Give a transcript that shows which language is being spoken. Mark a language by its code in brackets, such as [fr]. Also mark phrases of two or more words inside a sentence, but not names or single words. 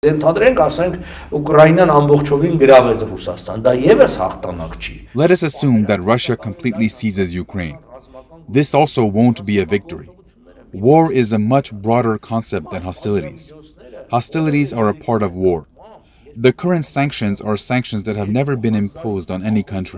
[hy] Ընդհանրենք ասենք Ուկրաինան ամբողջովին գրավեց Ռուսաստան, դա եւս հաղթանակ չի. [en] Let us assume that Russia completely seizes Ukraine. This also won't be a victory. War is a much broader concept than hostilities. Hostilities are a part of war. The current sanctions are sanctions that have never been imposed on any country.